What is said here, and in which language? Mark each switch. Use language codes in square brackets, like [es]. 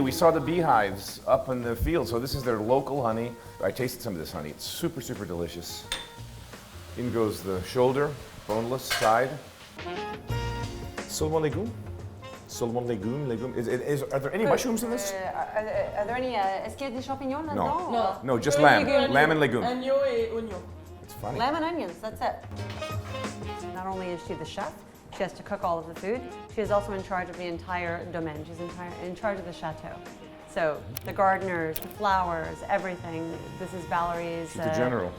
[en] We saw the beehives up in the field, so this is their local honey. I tasted some of this honey. It's super, super delicious. In goes the shoulder, boneless side. [fr] Seulement légumes? Seulement légumes. [en] Are there any mushrooms in this? Are there any, [fr] est-ce qu'il y a des champignons là-dedans? Non. [en] No, just [fr] Que [en] lamb. [fr] légumes. [en] Lamb and legumes. [fr] Agneau et oignon. [en] It's funny. Lamb and onions, that's it. Not only is she the chef, she has to cook all of the food, she is also in charge of the entire domaine. She's in charge of the chateau. So the gardeners, the flowers, everything. This is Valerie's She's the general.